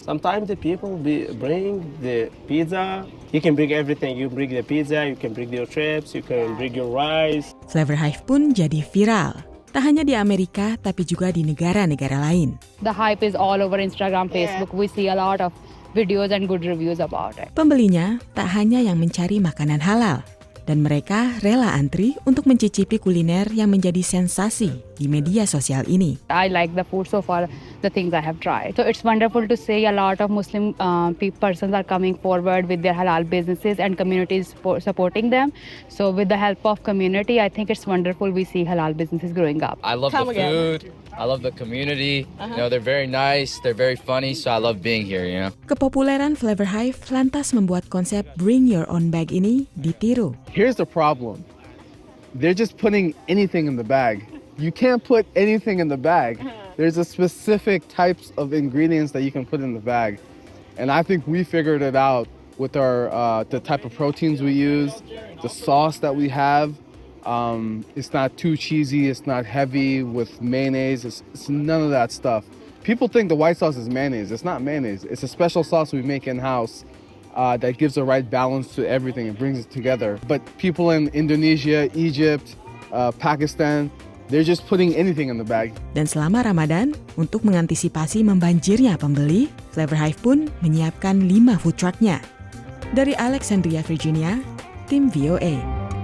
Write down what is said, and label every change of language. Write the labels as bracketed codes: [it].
[en] Sometimes the people bring the pizza. You can bring everything. You bring the pizza, you can bring your chips, you can bring your rice. [id] Flavor Hive pun jadi viral. Tak hanya di Amerika, tapi juga di negara-negara lain. [en] The hype is all over Instagram, Facebook. We see a lot of videos and good reviews about it. [id] Pembelinya tak hanya yang mencari makanan halal, dan mereka rela antri untuk mencicipi kuliner yang menjadi sensasi di media sosial ini. [en] I like the food so far, the things I have tried. So it's wonderful to see a lot of Muslim persons are coming forward with their halal businesses and communities supporting them. So with the help of community, I think it's wonderful we see halal businesses growing up. I love the food. I love the community. They're very nice, they're very funny, so I love being here, [id] Kepopuleran Flavor Hive lantas membuat konsep Bring Your Own Bag ini ditiru. [en] Here's the problem. They're just putting anything in the bag. You can't put anything in the bag. There's a specific types of ingredients that you can put in the bag. And I think we figured it out with our the type of proteins we use, the sauce that we have. It's not too cheesy, it's not heavy with mayonnaise, it's none of that stuff. People think the white sauce is mayonnaise. It's not mayonnaise. It's a special sauce we make in-house that gives the right balance to everything. It brings it together. But people in Indonesia, Egypt, Pakistan, they're just putting anything in the bag. [id] Dan selama Ramadan, untuk mengantisipasi membanjirnya pembeli, Flavor Hive pun menyiapkan 5 food truck-nya. Dari Alexandria, Virginia, tim VOA.